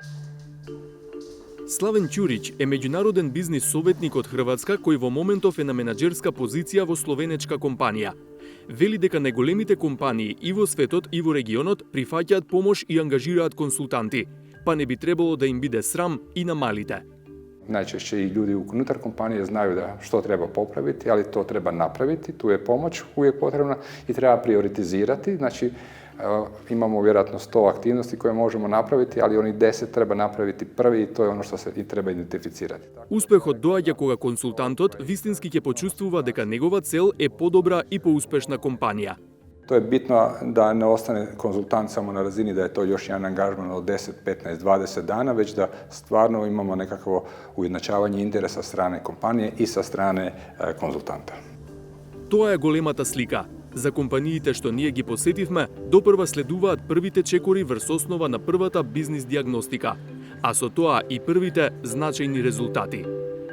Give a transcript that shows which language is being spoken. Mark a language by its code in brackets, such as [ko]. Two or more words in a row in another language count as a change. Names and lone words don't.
[mk] Славен Ќурич е меѓународен бизнис советник од Хрватска кој во моментов е на менаџерска позиција во словенечка компанија. Вели дека најголемите компании и во светот и во регионот прифаќаат помош и ангажираат консултанти, па не би требало да им биде срам и на малите. [hr] Најчешće и ljudi unutar kompanije znaju da što treba popraviti, ali to treba napraviti, tu je pomoć uvijek potrebna i treba prioritizirati, znači imamo vjerojatno 100 aktivnosti koje možemo napraviti, ali onih 10 treba napraviti prvi i to je ono što se i treba identificirati. [mk] Успехот доаѓа кога консултантот вистински ќе почувствува дека негова цел е подобра и поуспешна компанија. [hr] To je bitno da ne ostane konzultant samo na razini da je to još jedan angažman od 10, 15, 20 dana, već da stvarno imamo nekakvo ujednačavanje interesa strane kompanije i sa strane konzultanta. [mk] Тоа е големата слика. За компаниите што ние ги посетивме, допрва следуваат првите чекори врз основа на првата бизнис диагностика, а со тоа и првите значајни резултати.